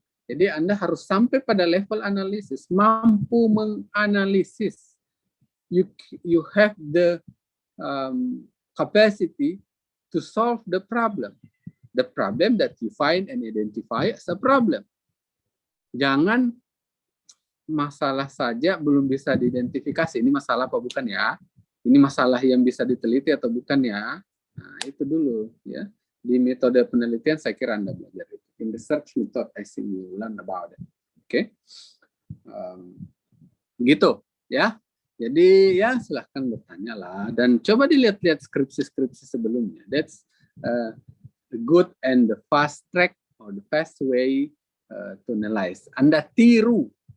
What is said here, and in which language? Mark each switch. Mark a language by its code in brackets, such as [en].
[id] Jadi Anda harus sampai pada level analisis, mampu menganalisis. [en] You have the capacity to solve the problem that you find and identify as a problem. [id] Jangan masalah saja belum bisa diidentifikasi, ini masalah apa bukan ya, ini masalah yang bisa diteliti atau bukan ya. Nah, itu dulu, ya. Di metode penelitian saya kira Anda belajar itu. [en] In the search method, I think you learn about it. [id] Oke, gitu ya. Jadi ya silahkan bertanya lah, dan coba dilihat-lihat skripsi-skripsi sebelumnya. [en] That's the good and the fast track or the fast way to analyze. [id] Anda tiru